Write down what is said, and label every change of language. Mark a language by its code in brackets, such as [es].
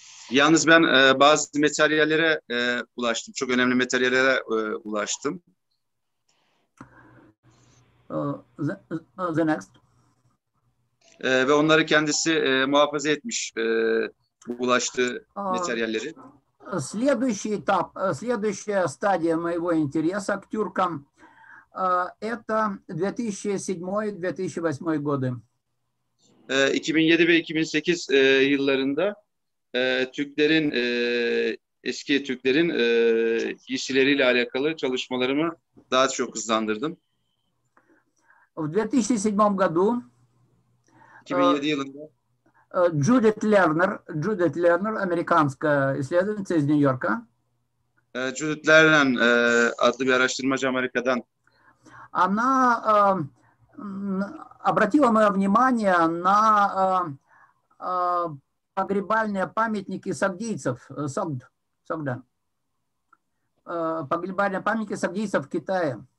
[tr] Yalnız ben bazı materyallere ulaştım. Çok önemli materyallere ulaştım. [en] The next. [tr] Ve onları kendisi muhafaza etmiş bu ulaştığı materyalleri. [ru] Следующий этап, следующая стадия моего интереса к тюркам это 2007-2008 годы. [tr] 2007 ve 2008 yıllarında Türklerin eski Türklerin giysileriyle alakalı çalışmalarımı daha çok hızlandırdım. [ru] В 2007 году [tr] 2007 yılında [ru] Judith Lerner, американская исследовательница из Нью-Йорка, [tr] Judith Lerner adlı bir araştırmacı Amerika'dan [ru] она обратила мое внимание на погребальные памятники сагдийцев, Согда. Погребальные памятники сагдийцев в Китае.